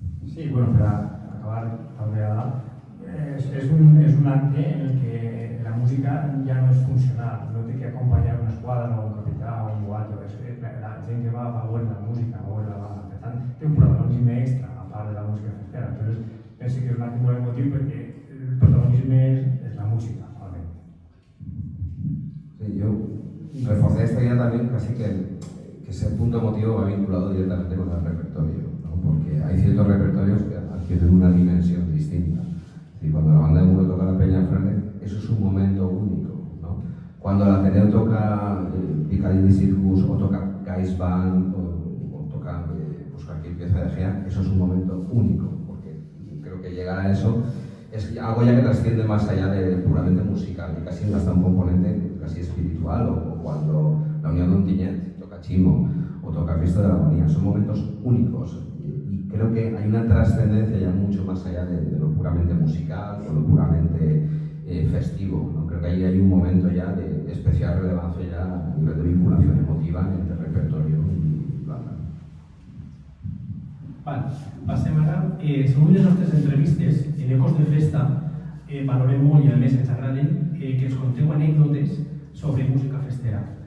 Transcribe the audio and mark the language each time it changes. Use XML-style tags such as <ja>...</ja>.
<ca>Sí, bueno, per acabar també a dalt, és un acte en el que la música ja no és funcional, no té que acompanyar una esquadra o un capità o un guarda, la gent que va a favor de la música, a favor de la banda, per tant té un protagonisme extra a part de la música festera, entonces penso que és un acte molt emotiu perquè el protagonisme és la música.</ca> <es>Sí, yo reforcé esta idea también, casi que ese punto emotivo va vinculado directamente con el repertorio, ¿no? Porque hay ciertos repertorios que adquieren una dimensión distinta. Y cuando la banda de Muro toca la Peña Frente, eso es un momento único, ¿no? Cuando la Ateneo toca Piccadilly Circus o toca Guys Band o toca cualquier pieza de Gea, eso es un momento único, porque creo que llegar a eso es algo ya que trasciende más allá de puramente musical, y casi hasta un componente casi espiritual, o cuando la Unión de Ontinyent toca Chimo o toca Cristo de la Agonía. Son momentos únicos y creo que hay una trascendencia ya mucho más allá de lo puramente musical o lo puramente festivo, ¿no? Creo que ahí hay un momento ya de especial relevancia ya a nivel de vinculación emotiva entre repertorio y banda.</es> <ca>Vale, passem ara. Segons les nostres entrevistes, en Ecos de Festa, valorem molt i a més ens agraden que ens conteu anècdotes sobre música festera.</ca>